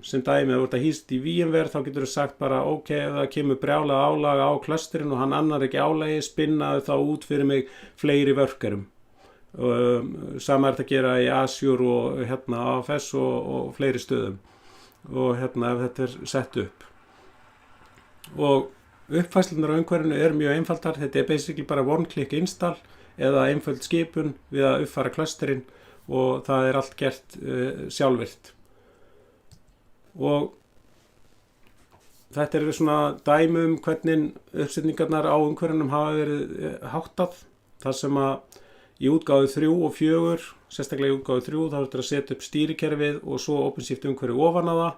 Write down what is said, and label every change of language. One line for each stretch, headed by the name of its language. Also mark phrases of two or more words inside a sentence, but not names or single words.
Icelandic: Sem dæmi, ef þú ert að hýst í VMware þá getur þú sagt bara ok, ef það kemur brjálað álag á clusterinn og hann annar ekki álagi, spinnaðu þá út fyrir mig fleiri vörkerum. Sama þetta að gera í Azure og AFS og fleiri stöðum. Og ef þetta sett upp. Og uppfærslunar á umhverfinu mjög einfaldar. Þetta basically bara
English: one-click install
Icelandic: eða einföld skipun við að uppfæra clusterinn og það allt gert sjálfvirkt. Og þetta svona dæmi hvernig uppsetningarnar á umhverfinum hafa verið háttað. Það sem að í útgáfu 3 og 4, sérstaklega í útgáfu 3, þá ertu að setja upp stýrikerfið og svo OpenShift umhverfi ofan á það.